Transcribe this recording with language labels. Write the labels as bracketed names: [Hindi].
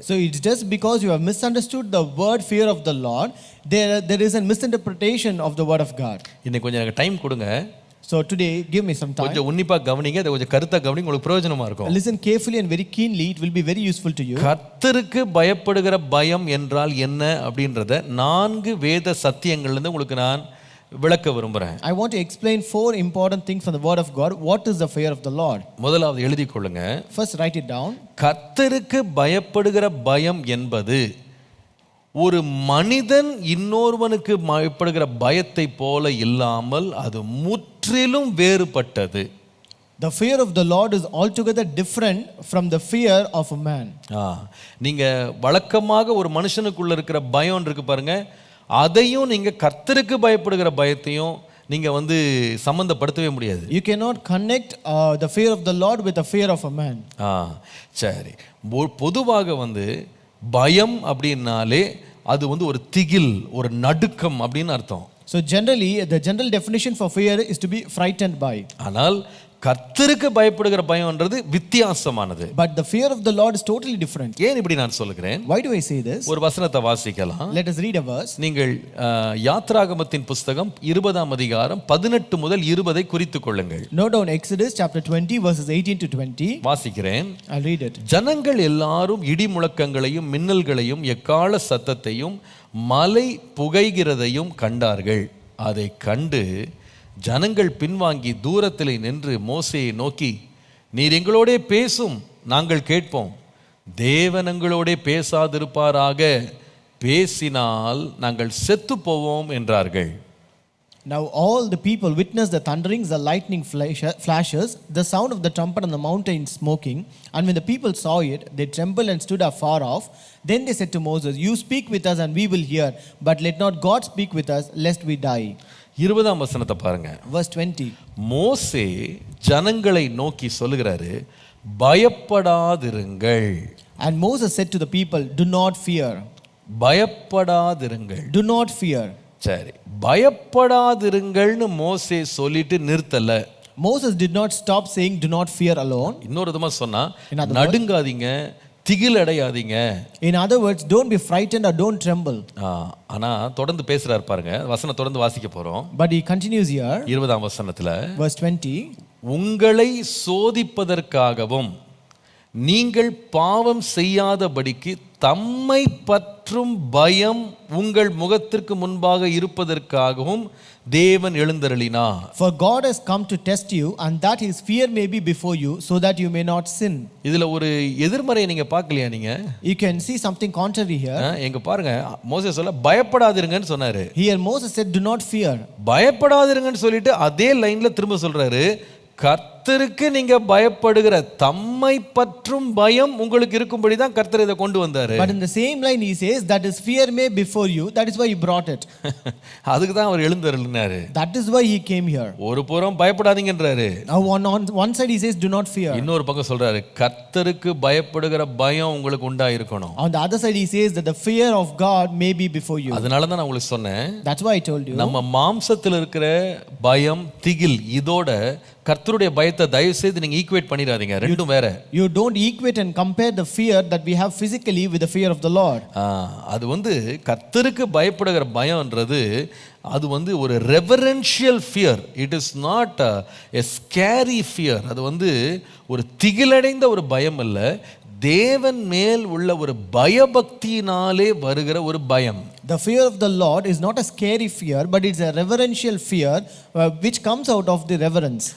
[English] So it's just because you have misunderstood the word fear of the Lord, there is a misinterpretation of the word of God. [Tamil] இன்னைக்கு கொஞ்சம் எனக்கு time கொடுங்க. [English] So today give me some time. [Tamil] கொஞ்சம் உன்னிப்பா கவனிங்க, அதை கொஞ்சம் கருத்தா கவனிங்க, உங்களுக்கு பிரயோஜனமா இருக்கும். [English] Listen carefully and very keenly, it will be very useful to you. [Tamil] கர்த்தருக்கு பயப்படுகிற பயம் என்றால் என்ன அப்படின்றத 4 வேத சத்தியங்கள்ல இருந்து உங்களுக்கு நான் விளக்க விரும்புறேன். [English] I want to explain 4 important things from the word of God. What is the fear of the Lord? [Tamil] முதலாவது எழுதி கொள்ளுங்க. [English] First write it down. [Tamil] கர்த்தருக்கு பயப்படுகிற பயம் என்பது ஒரு மனிதன் இன்னொருவனுக்கு பயப்படுகிற பயத்தை போல இல்லாமல் அது முற்றிலும் வேறுபட்டது. [English] The fear of the Lord is altogether different from the fear of a man. [Tamil] நீங்க வழக்கமாக ஒரு மனுஷனுக்குள்ள இருக்கிற பயம் இருக்கு பாருங்க, அதையும் நீங்க கர்த்தருக்கு பயப்படுகிற பயத்தையும் நீங்க வந்து சம்பந்தப்படுத்தவே முடியாது. [English] You cannot connect the fear of the Lord with the fear of a man. [Tamil] சரி, பொதுவாக வந்து பயம் அப்படின்னாலே அது வந்து ஒரு திகில், ஒரு நடுக்கம் அப்படின்னு அர்த்தம். [English] So generally the general definition for fear is to be frightened by. [Tamil] ஆனால் கர்த்தருக்கு பயப்படுகிற பயம்ன்றது வித்தியாசமானது. [English] But the fear of the Lord is totally different. [Tamil] ஏன் இப்படி நான் சொல்லுகிறேன்? [English] Why do I say this? [Tamil] ஒரு வசனத்தை வாசிக்கலாம். [English] Let us read a verse. [Tamil] நீங்கள் யாத்ராகமத்தின் புஸ்தகம் 20ஆம் அதிகாரம் 18 முதல் 20 குறித்துக் கொள்ளுங்கள். [English] Note down Exodus chapter 20 verses 18 to 20. [Tamil] வாசிக்கிறேன். [English] I'll read it. [Tamil] ஜனங்கள் எல்லாரும் இடி முழக்கங்களையும் மின்னல்களையும் எக்காள சத்தத்தையும் மலை புகைகிறதையும் கண்டார்கள். அதை கண்டு ஜனங்கள் பின்வாங்கி தூரத்திலே நின்று மோசேயை நோக்கி, நீர் எங்களோடே பேசும், நாங்கள் கேட்போம். தேவன் எங்களோடே பேசாதிருப்பாராக, பேசினால் நாங்கள் செத்து போவோம் என்றார்கள். [English] Now all the people witnessed the thunderings, the lightning flashes, the sound of the trumpet on the mountain smoking. And when the people saw it, they trembled and stood afar off. Then they said to Moses, you speak with us and we will hear, but let not God speak with us, lest we die. [Tamil] 20ஆம் வசனத்தை பாருங்க. [English] Verse 20. [Tamil] மோசே ஜனங்களை நோக்கி சொல்லுகிறாரு, பயப்படாதிருங்கள். [English] And Moses said to the people, do not fear. [Tamil] பயப்படாதிருங்கள். [English] Do not fear. [Tamil] சரி, பயப்படாதிருங்கள்னு மோசே சொல்லிட்டு நிறுத்தல. [English] Moses did not stop saying do not fear alone. [Tamil] இன்னொரு விதமா சொன்னா, நடுங்காதீங்க, திகில் அடையாதீங்க. [English] In other words, don't be frightened or don't tremble. [Tamil] ஆனா தொடர்ந்து பேசுறாரு பாருங்க, வசனம் தொடர்ந்து வாசிக்க போறோம். [English] But he continues here. [Tamil] 20ஆம் வசனத்துல, [English] verse 20. [Tamil] உங்களை சோதிப்பதற்காகவும் நீங்கள் பாவம் செய்யாதபடிக்கு தம்மை பற்றும் பயம் உங்கள் முகத்திற்கு முன்பாக இருப்பதற்காகவும் தேவன் எழுந்தருளினார். [English] For God has come to test you, and that his fear may be before you, so that you may not sin. [Tamil] இதுல ஒரு எதிர்மறையை நீங்க பார்க்கலையா நீங்க? [English] You can see something contrary here. [Tamil] எங்க பாருங்க, மோசே சொல்ல பயப்படாதிருங்கன்னு சொன்னாரு. [English] Here Moses said do not fear. [Tamil] பயப்படாதிருங்கன்னு சொல்லிட்டு அதே லைன்ல திரும்ப சொல்றாரு, கர்த்தருக்கு நீங்க பயப்படுகிற தம்மை பற்றும் பயம் உங்களுக்கு இருக்கும்படி தான் கர்த்தர் இதை கொண்டு வந்தாரு. [English] But in the same line he says that his fear may before you, that is why he brought it. [Tamil] அதுக்கு தான் அவர் எழுந்தருளினாரு. [English] That is why he came here. [Tamil] ஒரு புறம் பயப்படாதீங்கன்றாரு. [English] Now on one side he says do not fear. [Tamil] இன்னொரு பக்கம் சொல்றாரு, கர்த்தருக்கு பயப்படுகிற பயம் உங்களுக்கு உண்டா இருக்கணும். [English] On the other side he says that the fear of God may be before you. [Tamil] அதனால தான் நான் உங்களுக்கு சொன்னேன், [English] that's why I told you. [Tamil] நம்ம மாம்சத்தில் இருக்கிற பயம், திகில், இதோட கர்த்தருடைய பயத்தை தயவு செய்து நீங்க ஈக்குவேட் பண்ணிடாதீங்க, ரெண்டும் வேற. [English] You don't equate and compare the fear that we have physically with the fear of the Lord. [Tamil] அது வந்து கர்த்தருக்கு பயப்படுகிற பயம்ன்றது அது வந்து ஒரு [English] Reverential fear. It is not a scary fear. [Tamil] அது வந்து ஒரு திகிலடைந்த ஒரு பயம் அல்ல, தேவன் மேல் உள்ள ஒரு பயபக்தியினாலே வருகிற ஒரு பயம். [English] The fear of the Lord is not a scary fear, but it's a reverential fear which comes out of the reverence.